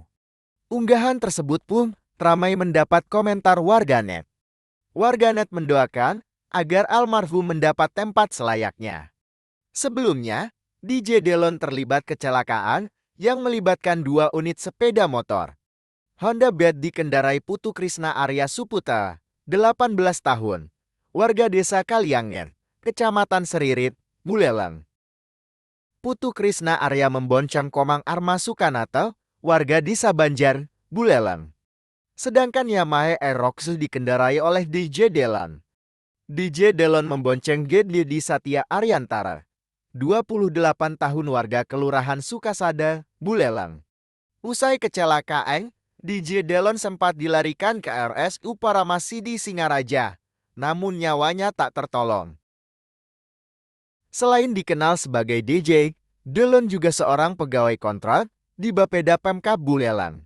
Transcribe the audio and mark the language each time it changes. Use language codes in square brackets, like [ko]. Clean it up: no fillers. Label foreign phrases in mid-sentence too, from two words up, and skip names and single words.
[id] Unggahan tersebut pun ramai mendapat komentar warganet. Warganet mendoakan agar almarhum mendapat tempat selayaknya. Sebelumnya, DJ Delen terlibat kecelakaan yang melibatkan 2 unit sepeda motor. Honda Beat dikendarai Putu Krisna Arya Suputa, 18 tahun, warga desa Kalianger, Kecamatan Seririt, Buleleng. Putu Krisna Arya membonceng Komang Arma Sukanata, warga desa Banjar, Buleleng. Sedangkan Yamaha Aerox dikendarai oleh DJ Delen. DJ Delen membonceng Gedli Satya Aryantara, 28 tahun warga Kelurahan Sukasada, Buleleng. Usai kecelakaan, DJ Delen sempat dilarikan ke RSU Paramasidi Singaraja, namun nyawanya tak tertolong. Selain dikenal sebagai DJ, Delen juga seorang pegawai kontrak di Bapeda Pemkab Buleleng.